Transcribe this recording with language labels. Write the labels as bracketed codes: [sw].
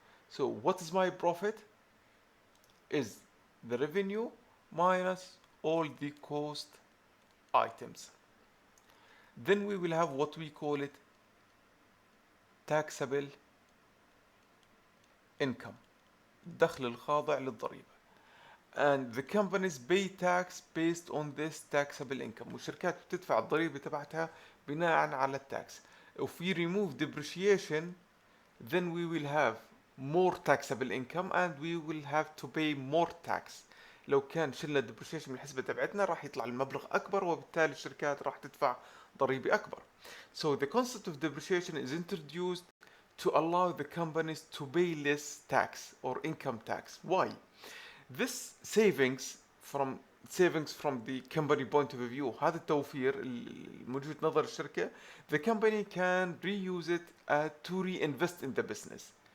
[en] So what is my profit? Is the revenue minus all the cost items. Then we will have what we call it taxable income، [ar] الدخل الخاضع للضريبة. [en] And the companies pay tax based on this taxable income. [ar] والشركات بتدفع الضريبة تبعتها بناء على التاكس. [en] If we remove depreciation, then we will have more taxable income and we will have to pay more tax. [ar] لو كان شلنا depreciation من الحسبة تبعتنا راح يطلع المبلغ أكبر، وبالتالي الشركات راح تدفع ضريبة أكبر. [en] So the concept of depreciation is introduced to allow the companies to pay less tax or income tax. Why? This savings from the company point of view، [ar] هذا التوفير من وجهة نظر الشركة، [en] the company can reuse it to reinvest in the business.